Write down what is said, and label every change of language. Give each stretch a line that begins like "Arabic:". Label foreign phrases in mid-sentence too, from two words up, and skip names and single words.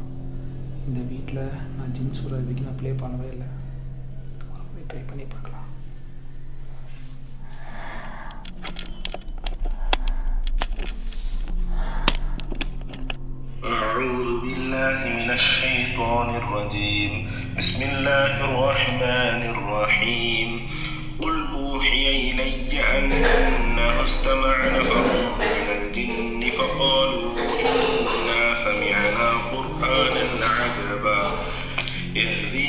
Tamil: இந்த வீட்டில் நான் ஜின்சூரா இதுக்கு நான் ப்ளே பண்ணவே இல்லை, ட்ரை பண்ணி பார்க்கலாம்.
Arabic: أعوذ بالله من الشيطان الرجيم. بسم الله الرحمن الرحيم. قل أوحي إلي أنه استمع نفر من الجن فقالوا إنا سمعنا قرآنا عجبا يهدي